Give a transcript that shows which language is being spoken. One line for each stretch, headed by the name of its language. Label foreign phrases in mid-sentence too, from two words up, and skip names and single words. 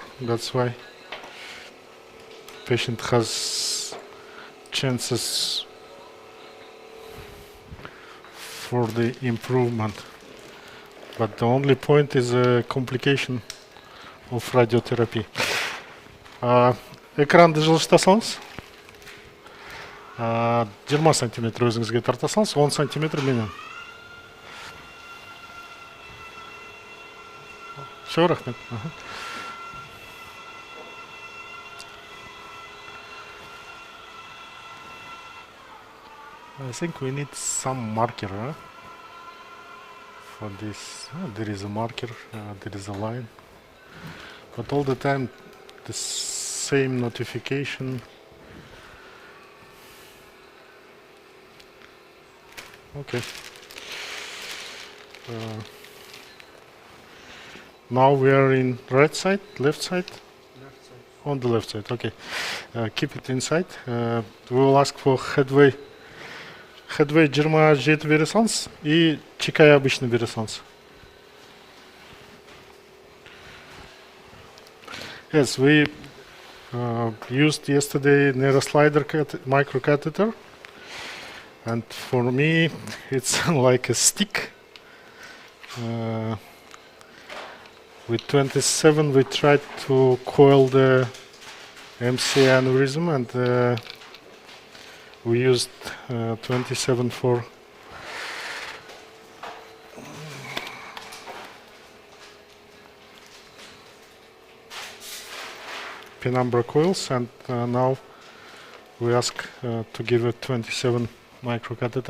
English: That's why patient has chances for the improvement. But the only point is a complication of radiotherapy.
Kazakh: Экран жылжытасаңыз, 20 см өзіңізге тартасаңыз, 10 см менен. Все, рахмет.
English: I think we need some marker for this. There is a marker, there is a line, but all the time the same notification. Okay. Now we are in right side, left side? Left side. On the left side, okay. Keep it inside. We will ask for headway. Headway 27
Kazakh: бере салыңыз и чекай обычный бере салыңыз.
English: Yes, we used yesterday neuroslider microcatheter, and for me it's like a stick. With 27 we tried to coil the MCA aneurysm, and we used 27 for penumbra coils, and now we ask to give a 27 microcatheter.